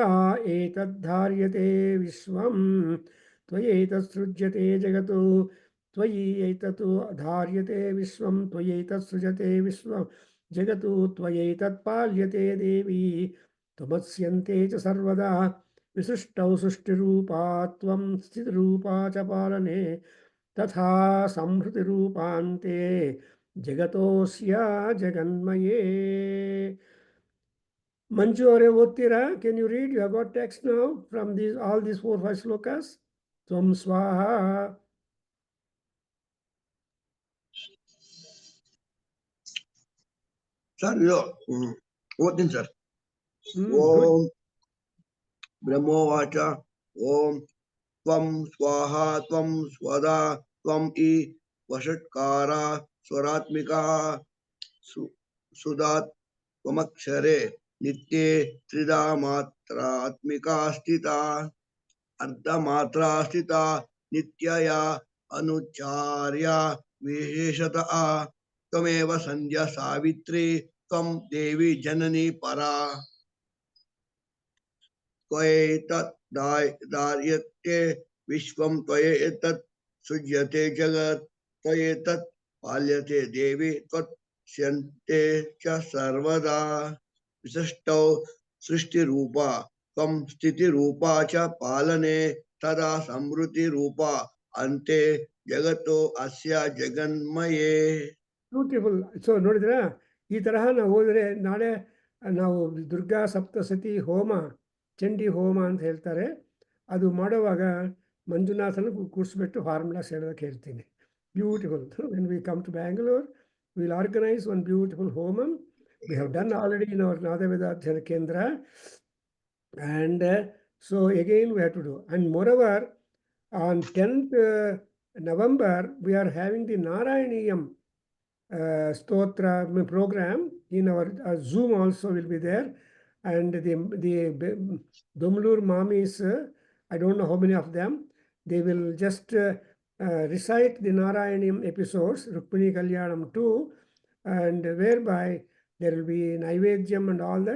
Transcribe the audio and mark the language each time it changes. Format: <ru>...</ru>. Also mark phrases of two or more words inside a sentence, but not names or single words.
<sa>एतद्धार्यते विश्वं त्वयैतत्सृज्यते जगतो त्वयि एततो धार्यते विश्वं त्वयैतत्सृजते विश्वं जगतो त्वयैतत्पाल्यते देवी त्वमस्यन्ते च सर्वदा विशिष्टौ सृष्टिरूपा त्वं स्थितिरूपा च पालने तथा संहृतिरूपान्ते ಜಗತೋಸ್ಯ ಜಗನ್ಮಯೇ.</sa> <kn>ಮಂಜು ಅವರೇ ಓದ್ತೀರಾ?</kn> <en>Can you read? You have got text now from these all these 4-5 shlokas.</en> <sa>ತ್ವಂ ಸ್ವಾಹ.</sa> <kn>ಸರ್ ಇದು ಓದ್ತೀನಿ ಸರ್.</kn> <en>Good.</en> <sa>ಓಂ ಬ್ರಹ್ಮೋವಾಚ ಓಂ ತ್ವಂ ಸ್ವಾಹ ತ್ವಂ ಸ್ವದಾ ತ್ವಂ ಇ ವಷಟ್ಕಾರ ಸ್ವರಾತ್ಮಿಕಾ ಸುಧಾತ್ ತ್ವಮಕ್ಷರೆ ನಿತ್ಯೆ ತ್ರಿಧಾ ಮಾತ್ರಾತ್ಮಿಕಾ ಸ್ಥಿತಾ ಅರ್ಧಮಾತ್ರಾ ಸ್ಥಿತಾ ನಿತ್ಯಯ ಅನುಚಾರ್ಯ ವಿಶೇಷತಃ ತ್ವಮೇವ ಸಂಧ್ಯಾ ಸಾವಿತ್ರಿ ತ್ವಂ ದೇವಿ ಜನನಿ ಪರಾ ತ್ವಯೈತತ್ ಧಾರ್ಯತೆ ವಿಶ್ವಂ ತ್ವಯೈತತ್ ಸೃಜ್ಯತೆ ಜಗತ್ ತ್ವಯೈತತ್ ಪಾಲ್ಯತೆ ದೇವಿ ತ್ವತ್ಸ್ಯಂತೆ ಚ ಸರ್ವದಾ ವಿಶಿಷ್ಟೌ ಸೃಷ್ಟಿರೂಪಾ ತ್ವಂ ಸ್ಥಿತಿರೂಪಾ ಚ ಪಾಲನೆ ತದಾ ಸಂವೃತ್ತಿರೂಪ ಅಂತೆ ಜಗತ್ತೋ ಅಸ್ಯ ಜಗನ್ಮಯೇ.</sa> <en>ಬ್ಯೂಟಿಫುಲ್.</en> <kn>ಸೊ ನೋಡಿದ್ರಾ, ಈ ತರಹ ನಾವು ಹೋದರೆ ನಾಳೆ ನಾವು ದುರ್ಗಾ ಸಪ್ತಸತಿ ಹೋಮ, ಚಂಡಿ ಹೋಮ ಅಂತ ಹೇಳ್ತಾರೆ, ಅದು ಮಾಡುವಾಗ ಮಂಜುನಾಥನ ಕೂರಿಸ್ಬಿಟ್ಟು ಫಾರ್ಮುಲಾಸ್ ಹೇಳೋದಕ್ಕೆ ಹೇಳ್ತೀನಿ.</kn> <en>ಬ್ಯೂಟಿಫುಲ್. When we come to Bangalore will organise one beautiful homam. We have done already in our Nadavedadhyayana Kendra. And so again we have to do. And moreover, on 10th November, we are having the Narayaniyam Stotra program in our Zoom also will be there. And the Domlur Mamis, I don't know how many of them, they will just recite the Narayaniyam episodes, Rukmini Kalyanam too, and whereby there will be Naivedyam and all that.</en>